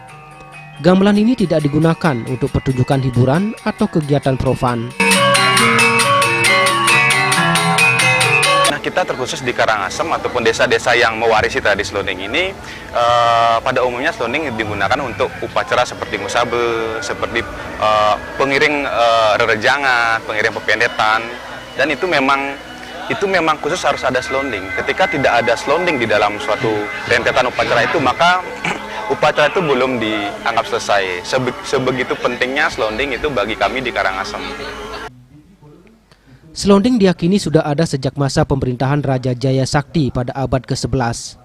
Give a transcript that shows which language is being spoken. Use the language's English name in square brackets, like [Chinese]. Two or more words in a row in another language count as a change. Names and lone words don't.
[Indonesian] Gamelan ini tidak digunakan untuk pertunjukan hiburan atau kegiatan profan. Kita terkhusus di Karangasem ataupun desa-desa yang mewarisi tradisi selonding ini, pada umumnya selonding digunakan untuk upacara seperti musabe, seperti pengiring rerejangan, pengiring pependetan, dan itu memang khusus harus ada selonding. Ketika tidak ada selonding di dalam suatu rentetan upacara itu, maka upacara itu belum dianggap selesai. Sebegitu pentingnya selonding itu bagi kami di Karangasem. Selonding diyakini sudah ada sejak masa pemerintahan Raja Jaya Sakti pada abad ke-11.